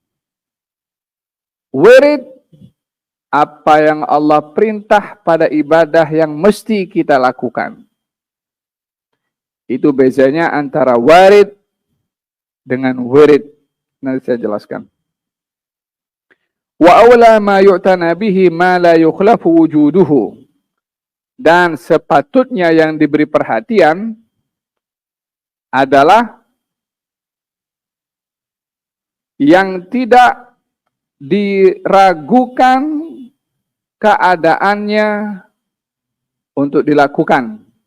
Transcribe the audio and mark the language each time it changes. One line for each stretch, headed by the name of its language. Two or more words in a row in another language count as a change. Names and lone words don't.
Malay: Wirid, apa yang Allah perintah pada ibadah yang mesti kita lakukan. Itu bezanya antara warid dengan wirid. Nanti saya jelaskan.
Arabic: وأولى ما يعتنى به ما لا يختلف وجوده.
Malay: Dan sepatutnya yang diberi perhatian adalah yang tidak diragukan keadaannya untuk dilakukan.